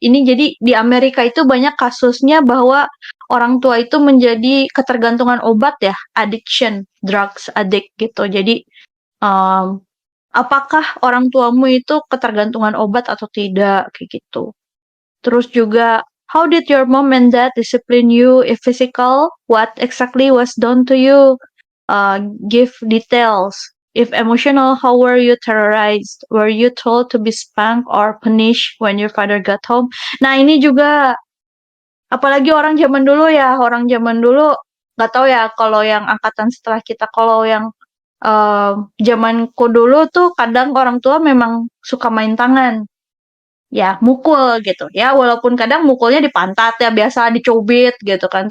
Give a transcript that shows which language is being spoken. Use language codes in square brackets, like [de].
[id] Ini jadi di Amerika itu banyak kasusnya bahwa orang tua itu menjadi ketergantungan obat ya, [en] addiction, drugs addict [id] gitu. Jadi apakah orang tuamu itu ketergantungan obat atau tidak kayak gitu. Terus juga [en] How did your mom and dad discipline you? If physical, what exactly was done to you? Give details. If emotional, how were you terrorized? Were you told to be spanked or punished when your father got home? [id] Nah, ini juga apalagi orang zaman dulu ya, orang zaman dulu nggak tahu ya kalau yang angkatan setelah kita, kalau yang zamanku dulu tuh kadang orang tua memang suka main tangan. Ya, mukul gitu. Ya, walaupun kadang mukulnya di pantat ya, biasa dicubit gitu kan.